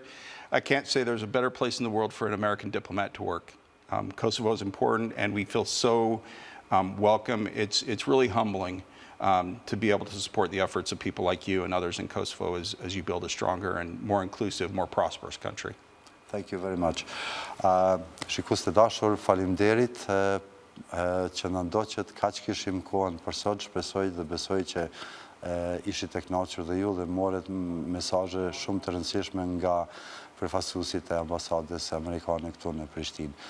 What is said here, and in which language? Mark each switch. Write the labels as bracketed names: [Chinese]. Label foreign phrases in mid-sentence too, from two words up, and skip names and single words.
[English] I can't say there's a better place in the world for an American diplomat to work. Kosovo is important, and we feel so welcome. It's really humbling to be able to support the efforts of people like you and others in Kosovo as you build a stronger and more inclusive, more prosperous country. Thank you very much. [Albanian] Shikues të dashur, faleminderit që na ndoqët, kaq kishim kohën për sot. Shpresoj dhe besoj që ishit e kënaqur dhe ju dhe morët mesazhe shumë të rëndësishme nga përfaqësuesit e ambasadës amerikane këtu në Prishtinë.